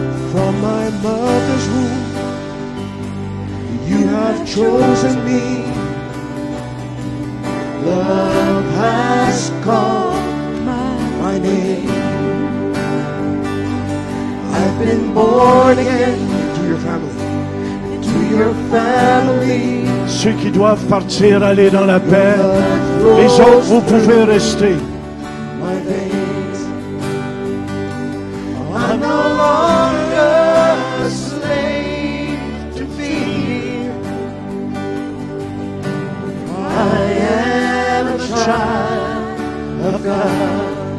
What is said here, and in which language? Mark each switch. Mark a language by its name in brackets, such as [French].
[English] From my mother's womb, you have chosen me. Love has called my name. I've been born again to your family, to your family. [French] Ceux qui doivent partir, aller dans la paix. Les autres, vous pouvez rester. [English] My veins are no longer a slave to fear. I am a child of God.